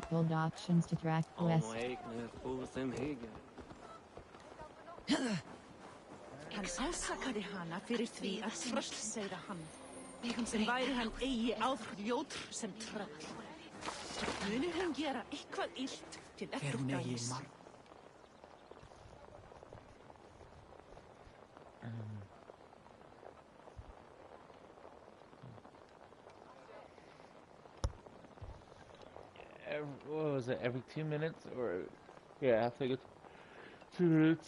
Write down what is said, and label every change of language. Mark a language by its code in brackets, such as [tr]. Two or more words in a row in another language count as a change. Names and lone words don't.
[en] Hold options to track west. [is] Hann ásakaði hana fyrir því að tröllseyra hann. Sem væri hann eigi ljótur sem tröll. Muni hún gera eitthvað illt til eftirdæmis. [en] What was it, every 2 minutes? Or, yeah, I think it's 2 minutes.